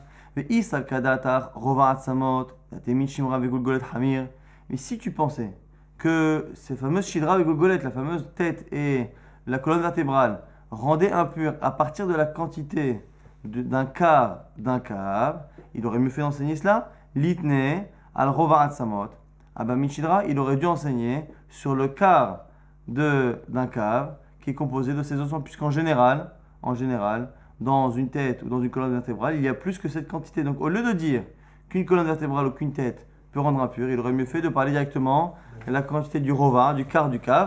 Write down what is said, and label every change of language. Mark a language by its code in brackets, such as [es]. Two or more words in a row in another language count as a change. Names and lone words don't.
[fr] Mais si tu pensais que ces fameuses Shidra et Gulgolet, la fameuse tête et la colonne vertébrale, rendaient impur à partir de la quantité d'un quart d'un cave, il aurait mieux fait d'enseigner cela. [he] ליתני על רובע עצמות. [fr] Shidra, il aurait dû enseigner sur le quart d'un cave qui est composé de ces ossements, puisqu'en général, dans une tête ou dans une colonne vertébrale, il y a plus que cette quantité. Donc, au lieu de dire qu'une colonne vertébrale ou qu'une tête peut rendre impur, il aurait mieux fait de parler directement de la quantité du rova, du quart du cave.